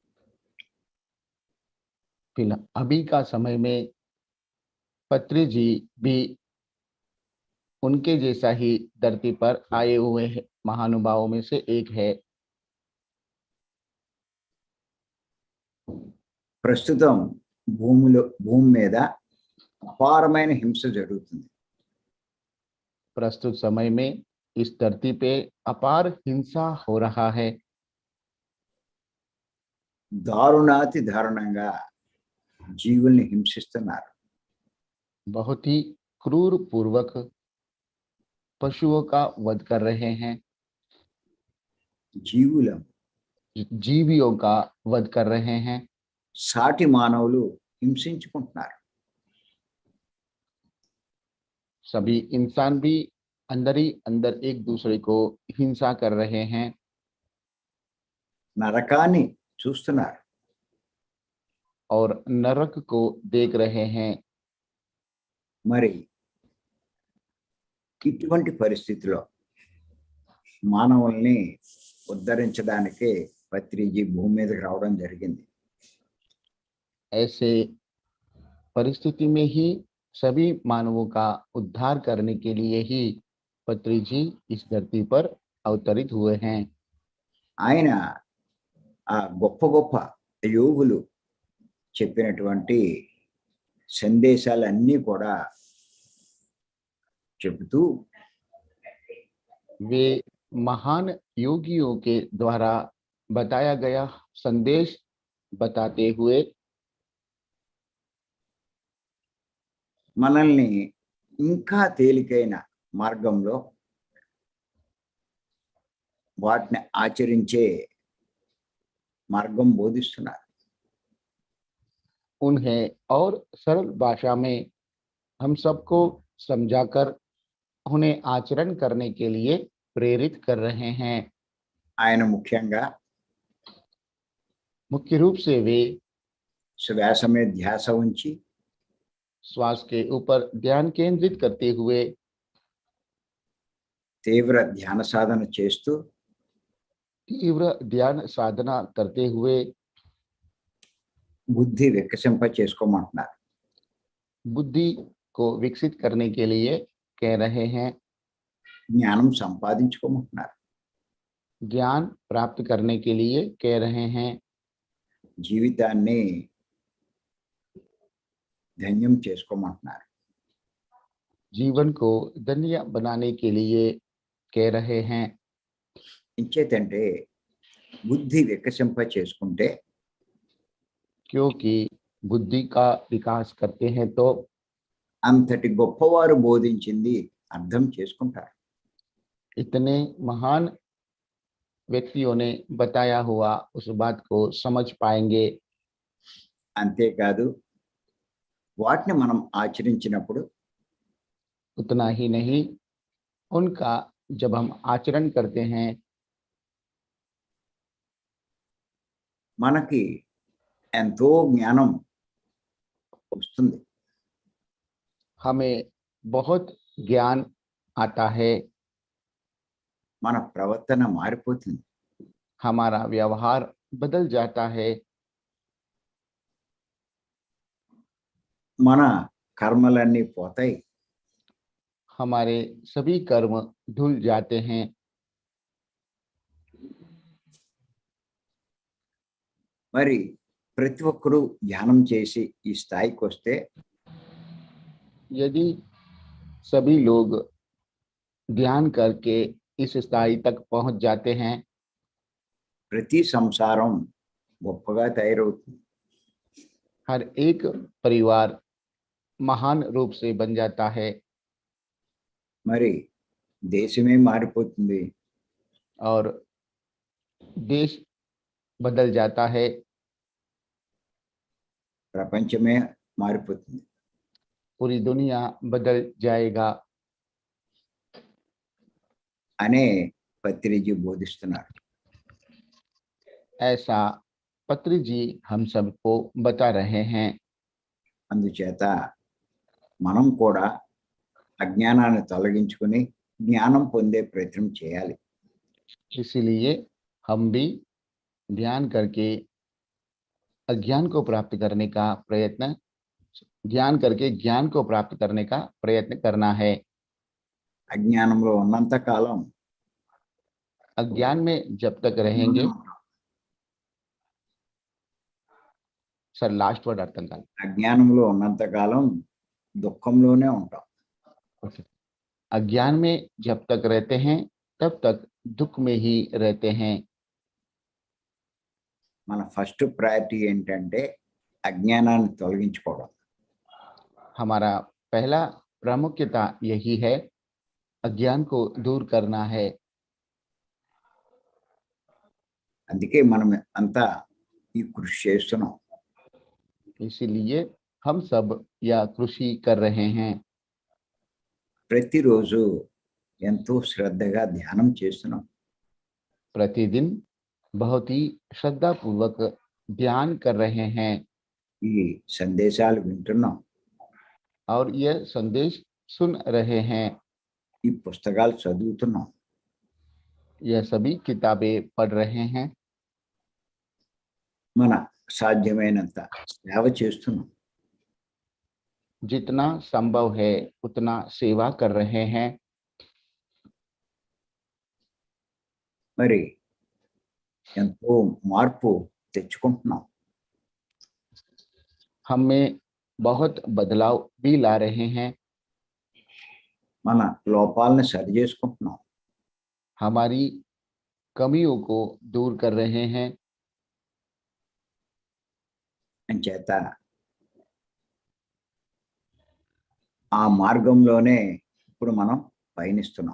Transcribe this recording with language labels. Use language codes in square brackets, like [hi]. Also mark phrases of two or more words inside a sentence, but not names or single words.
[hi] फिलहाल अभी का समय में पत्री जी भी उनके जैसा ही धरती पर आए हुए महानुभावों में से एक है। [te] ప్రస్తుతం భూమి మీద అపారమైన హింస జరుగుతుంది. [hi] प्रस्तुत समय में इस धरती पे अपार हिंसा हो रहा है। [te] దారుణాతి దారుణంగా జీవుల్ని హింసిస్తున్నారు. [hi] बहुत ही क्रूर पूर्वक पशुओं का वध कर रहे हैं, [te] జీవులం [hi] जीवियों का वध कर रहे हैं। [te] సాటి మానవులు హింసించుకుంటున్నారు. [hi] सभी इंसान भी अंदर ही अंदर एक दूसरे को हिंसा कर रहे हैं, [te] నరకాన్ని చూస్తున్నారు. [hi] और नरक को देख रहे हैं। [te] మరి ఇటువంటి పరిస్థితిలో మానవుల్ని ఉద్ధరించడానికి పత్రిజీ భూమి మీదకి రావడం జరిగింది. [hi] ऐसे परिस्थिति में ही सभी मानवों का उद्धार करने के लिए ही पत्री जी इस धरती पर अवतरित हुए हैं। [te] ఆయన ఆ గొప్ప గొప్ప యోగులు చెప్పినటువంటి సందేశాలన్నీ కూడా చెబుతూ [hi] वे महान योगियों के द्वारा बताया गया संदेश बताते हुए [te] మనల్ని ఇంకా తేలికైన మార్గంలో వాటిని ఆచరించే మార్గం బోధిస్తున్నారు. [hi] उन्हें और सरल भाषा में हम सबको समझाकर उन्हें आचरण करने के लिए प्रेरित कर रहे हैं। [te] ఆయన ముఖ్యంగా [hi] मुख्य रूप से वे [te] శ్వాస మీద ధ్యాస ఉంచి [hi] श्वास के ऊपर ध्यान केंद्रित करते हुए [te] తీవ్ర ధ్యాన సాధన చేస్తూ [hi] तीव्र ध्यान साधना करते हुए [te] బుద్ధి వికసింప చేసుకోమంటున్నారు. [hi] बुद्धि को विकसित करने के लिए कह रहे हैं, [te] జ్ఞానం సంపాదించుకోమంటున్నారు. [hi] ज्ञान प्राप्त करने के लिए कह रहे हैं, [te] జీవితాన్ని ధన్యం చేసుకోమంటున్నారు. [hi] जीवन को धन्य बनाने के लिए कह रहे हैं। [te] ఇంచేతంటే బుద్ధి వికసింప చేసుకుంటే [hi] क्योंकि बुद्धि का विकास करते हैं तो [te] అంతటి గొప్పవారు బోధించింది అర్థం చేసుకుంటారు. [hi] इतने महान व्यक्तियों ने बताया हुआ उस बात को समझ पाएंगे। [te] అంతేకాదు వాటిని మనం ఆచరించినప్పుడు [hi] उतना ही नहीं, उनका जब हम आचरण करते हैं [te] మనకి ఎంతో జ్ఞానం వస్తుంది. [hi] हमें बहुत ज्ञान आता है, [te] మన ప్రవర్తన మారిపోతుంది. [hi] हमारा व्यवहार बदल जाता है, [te] మన కర్మలన్నీ పోతాయి. [hi] हमारे सभी कर्म धुल जाते हैं। [te] మరి ప్రతి ఒక్కరూ ధ్యానం చేసి ఈ స్థాయికి వస్తే [hi] यदि सभी लोग ध्यान करके इस स्थाई तक पहुंच जाते हैं, [te] ప్రతి సంసారం గొప్పగా తయారవుతుంది. [hi] हर एक परिवार महान रूप से बन जाता है [te] మరి దేశమే మారిపోతుంది. [hi] और देश बदल जाता है, [te] ప్రపంచమే మారిపోతుంది. [hi] पूरी दुनिया बदल जाएगा [te] అనే పత్రిజీ బోధిస్తున్నారు. [hi] ऐसा पत्री जी हम सबको बता रहे हैं। [te] అందుచేత మనం కూడా అజ్ఞానాన్ని తొలగించుకుని జ్ఞానం పొందే ప్రయత్నం చేయాలి. [hi] इसीलिए हम भी ध्यान करके अज्ञान को प्राप्त करने का प्रयत्न, ध्यान करके ज्ञान को प्राप्त करने का प्रयत्न करना है। [te] అజ్ఞానంలో ఉన్నంత కాలం [hi] अज्ञान में जब तक रहेंगे, सर [en] last word [te] అర్థం కాదు, అజ్ఞానంలో ఉన్నంత కాలం దుఃఖంలోనే ఉంటాం. [hi] अज्ञान में जब तक रहते हैं तब तक दुख में ही रहते हैं। [te] మన [en] first priority [te] ఏంటంటే అజ్ఞానాన్ని తొలగించుకోవడం. [hi] हमारा पहला प्रामुख्यता यही है, अज्ञान को दूर करना है। [te] అందుకే మనం అంతా ఈ కృషి చేస్తున్నాం. [hi] इसीलिए हम सब यह कृषि कर रहे हैं। [te] ప్రతిరోజు ఎంతో శ్రద్ధగా ధ్యానం చేస్తున్నాం. [hi] प्रतिदिन बहुत ही श्रद्धा पूर्वक ध्यान कर रहे हैं [te] ఈ సందేశాలు వింటున్నాం. [hi] और यह संदेश सुन रहे हैं। [te] ఈ పుస్తకాలు చదువుతున్నాం. [hi] यह सभी किताबें पढ़ रहे हैं। [te] మన సాధ్యమైనంత సేవ చేస్తున్నాం. [hi] जितना संभव है उतना सेवा कर रहे हैं। [te] మరి ఎంతో మార్పు తెచ్చుకుంటున్నాం. [hi] हमें बहुत बदलाव भी ला रहे हैं। [te] మన లోపాలను సరి చేసుకుంటున్నాం. [hi] हमारी कमियों को दूर कर रहे हैं। [te] అంచేత ఆ మార్గంలోనే ఇప్పుడు మనం పయనిస్తున్నాం.